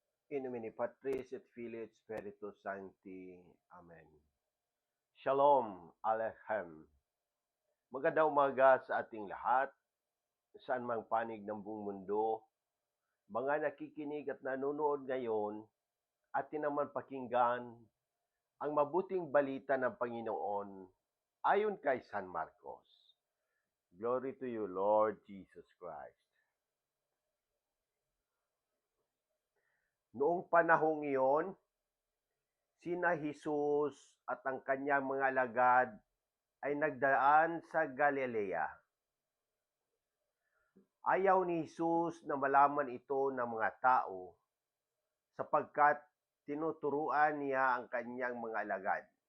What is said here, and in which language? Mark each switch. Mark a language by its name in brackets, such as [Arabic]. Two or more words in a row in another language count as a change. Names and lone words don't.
[Latin] In nomine Patris et Filii et Spiritus Sancti. [Hebrew] Amen. Shalom Aleichem. [Filipino] Magandang umaga sa ating lahat, saan mang panig ng buong mundo, mga nakikinig at nanonood ngayon, atin naman pakinggan ang mabuting balita ng Panginoon ayon kay San Marcos. [English] Glory to you, Lord Jesus Christ. [Filipino] Noong panahong iyon, sina Jesus at ang kanyang mga alagad ay nagdaan sa Galilea. Ayaw ni Jesus na malaman ito ng mga tao sapagkat tinuturuan niya ang kanyang mga alagad.